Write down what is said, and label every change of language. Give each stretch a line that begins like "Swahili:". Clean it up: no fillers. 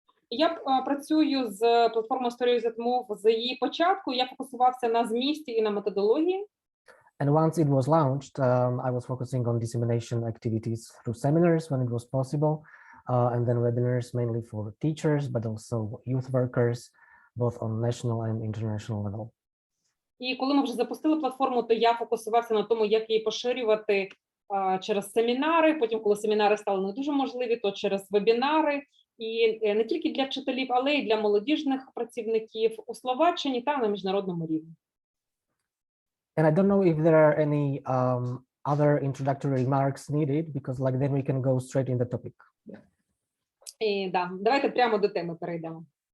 Ukrainian: Я працюю з платформою Stories that Move з її початку, я фокусувався на змісті і на методології.
English: And once it was launched, I was focusing on dissemination activities through seminars when it was possible, and then webinars mainly for teachers, but also youth workers, both on national and international level.
Ukrainian: І коли ми вже запустили платформу, то я фокусувався на тому, як її поширювати через семінари, потім, коли семінари стали не дуже можливі, то через вебінари, і не тільки для вчителів, але й для молодіжних працівників у Словаччині та на міжнародному рівні.
English: And I don't know if there are any other introductory remarks needed, because like then we can go straight in the topic.
Ukrainian: І да, давайте прямо до теми перейдемо.